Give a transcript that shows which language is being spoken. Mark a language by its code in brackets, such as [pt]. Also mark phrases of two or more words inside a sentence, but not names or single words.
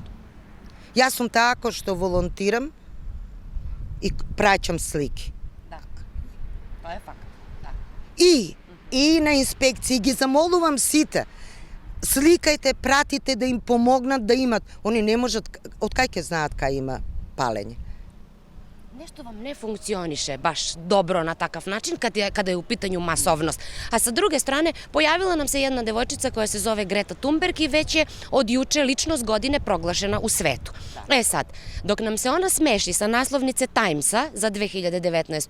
[mk] Јас сум тако што волонтирам и праќам слики. Тоа е факт, да. И на инспекции ги замолувам сите. Сликајте, пратите да им помогнат да имат. Они не можат, од кај ќе знаат кај има палење? [sr] Nešto vam ne funkcioniše baš dobro na takav način kada je u pitanju masovnost. A sa druge strane, pojavila nam se jedna devojčica koja se zove Greta Thunberg i već je od juče ličnost godine proglašena u svetu. E sad, dok nam se ona smeši sa naslovnice Timesa za 2019.